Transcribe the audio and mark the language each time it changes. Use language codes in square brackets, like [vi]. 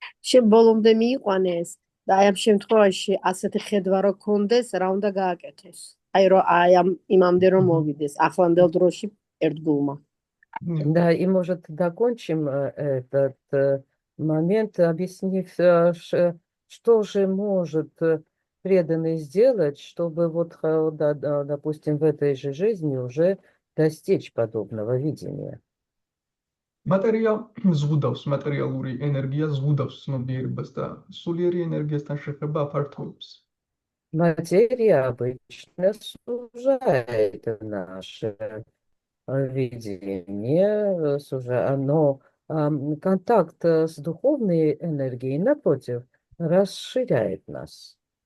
[ka] შენ ბოლომდე მიიყვანეს და აი ამ შემთხვევაში ასეთი ხედვა რო გქონდეს, რა უნდა გააკეთოს? აი რომ აი ამ იმამდე რომ მოვიდეს ახლანდელ დროში ერთგულმა. [ru] Да, и может закончим этот момент, объяснив, что же может преданный сделать, чтобы вот, допустим, в этой же жизни уже достичь подобного видения. [ka] მატერია ზღუდავს, მატერიალური ენერგია ზღუდავს ცნობიერებას და სულიერი ენერგიასთან შეხება აფართოებს. [ru] Материя обычно сужает наше видение, но контакт с духовной энергией, напротив, расширяет нас.